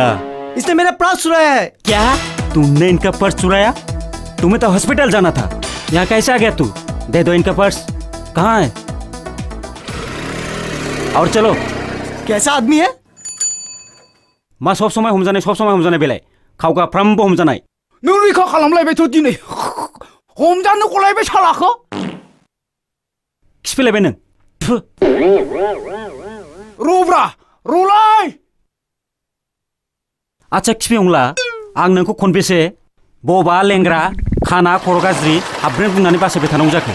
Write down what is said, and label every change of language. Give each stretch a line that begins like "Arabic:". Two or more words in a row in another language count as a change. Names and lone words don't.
Hindi: इसने मेरा पर्स चुराया है। क्या? तुमने इनका पर्स चुराया? तुम्हें तो हॉस्पिटल जाना था, यहाँ कैसे आ गया तू? दे दो इनका पर्स। कहाँ है? और चलो। कैसा आदमी है?
Bodo: मा सब समय हमजानाय बेलाय खावगा फ्रामबो हमजानाय। नों रैखा खालामलायबायथ' दिनै हमजानो गलायबाय सालाखौ। खिफैलायबाय नों। रब्रा रलाय। आच्छा खिफैहंला, आं नोंखौ खनबेसे बबा लेंग्रा खाना खर' गाज्रि हाबब्रेन बुंनानै बासायबाय थानांगौ जाखो?